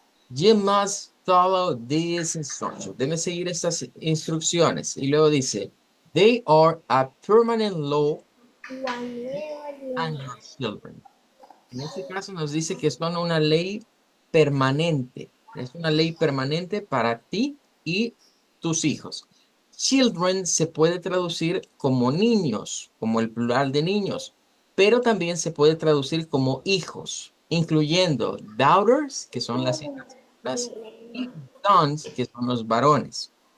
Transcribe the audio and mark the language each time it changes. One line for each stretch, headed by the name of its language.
English: You must follow these instructions.
Spanish: Debes seguir estas instrucciones. Y luego dice,
English: they are a permanent law on your children.
Spanish: En este caso nos dice que son una ley permanente. Es una ley permanente para ti y tus hijos. Children se puede traducir como niños, como el plural de niños, pero también se puede traducir como hijos, incluyendo daughters, que son las hijas, y sons, que son los varones.